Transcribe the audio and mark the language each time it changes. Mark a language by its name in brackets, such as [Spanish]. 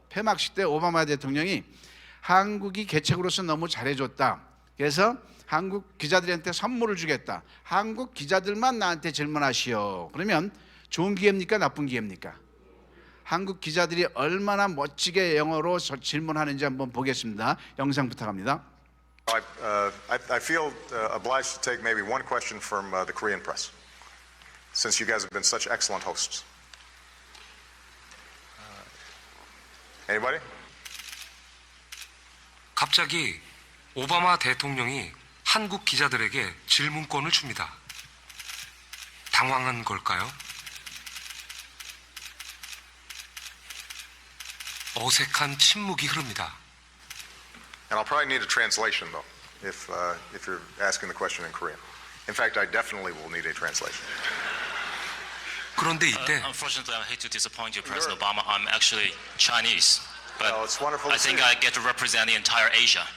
[Korean] 폐막식 때 오바마 대통령이 한국이 개척으로서 너무 잘해줬다, 그래서 한국 기자들한테 선물을 주겠다, 한국 기자들만 나한테 질문하시오. 그러면 좋은 기회입니까? 나쁜 기회입니까? 한국 기자들이 얼마나 멋지게 영어로 질문하는지 한번 보겠습니다. 영상 부탁합니다. [English] I feel obliged to take maybe one question from the Korean press, since you guys have been such excellent hosts. Anybody? [Korean] 갑자기 오바마 대통령이 한국 기자들에게 질문권을 줍니다. 당황한 걸까요? 어색한 침묵이 흐릅니다. [English] And I'll probably need a translation though, if you're asking the question in Korean. In fact, I definitely will need a translation. [Korean] 그런데 이때 [English] Unfortunately, I hate to disappoint you, President Obama. I'm actually Chinese, but Well, it's wonderful to I think see you. I get to represent the entire Asia.